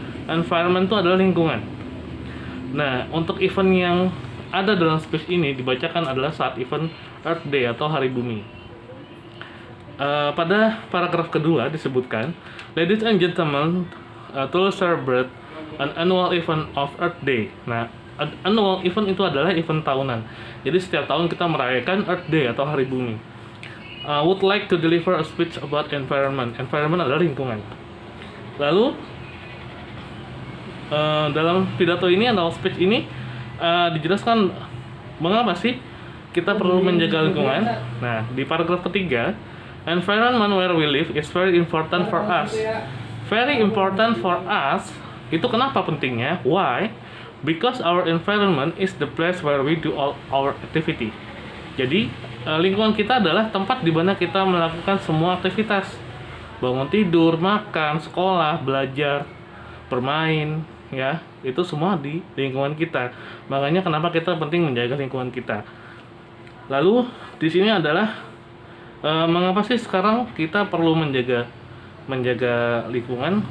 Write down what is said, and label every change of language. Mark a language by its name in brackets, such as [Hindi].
[Indonesian] Environment itu adalah lingkungan. Nah, untuk event yang ada dalam speech ini dibacakan adalah saat event Earth Day atau Hari Bumi. Pada paragraf kedua disebutkan, [English] ladies and gentlemen, to celebrate an annual event of Earth Day. [Indonesian] Nah, annual event itu adalah event tahunan. Jadi setiap tahun kita merayakan Earth Day atau Hari Bumi. [English] Would like to deliver a speech about environment. [Indonesian] Environment adalah lingkungan. Lalu dalam pidato ini atau speech ini dijelaskan mengapa sih kita perlu menjaga lingkungan. Nah, di paragraf ketiga, [English] environment where we live is very important for us. Very important for us [Indonesian] Itu kenapa pentingnya? [English] Why? Because our environment is the place where we do all our activity. [Indonesian] Jadi lingkungan kita adalah tempat di mana kita melakukan semua aktivitas. Bangun tidur, makan, sekolah, belajar, bermain, ya, itu semua di lingkungan kita. Makanya kenapa kita penting menjaga lingkungan kita. Lalu di sini adalah mengapa sih sekarang kita perlu menjaga lingkungan?